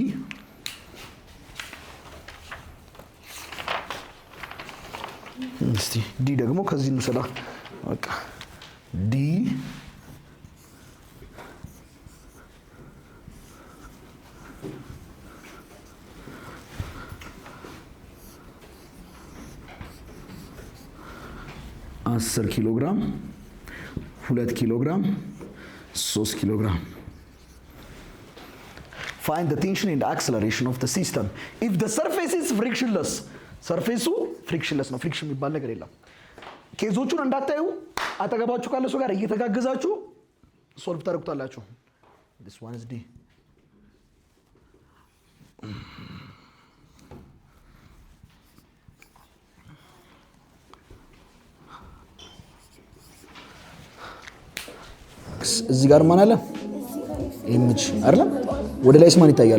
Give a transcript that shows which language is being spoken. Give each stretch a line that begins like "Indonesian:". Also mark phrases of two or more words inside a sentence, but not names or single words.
Amharic: እስቲ ዲ ደግሞ ከዚህ እንሰዳ በቃ ዲ 10 ኪሎ ግራም 2 ኪሎ ግራም 3 ኪሎ ግራም
English: Find the tension and acceleration of the system if the surface is frictionless. surface frictionless
Amharic: ነው። ፍሪክሽን የሚባል ነገር የለም። ኬዞቹን እንዳታዩ አጠገባችሁ ካለ ሰው ጋር እየተጋገዛችሁ ሶልቭ ታደርጉታላችሁ።
English: this one is D
Amharic: እዚህ ጋር ማን አለ? ኢሜጅ አይደል? ወደ ላይስ ማን ይታያል?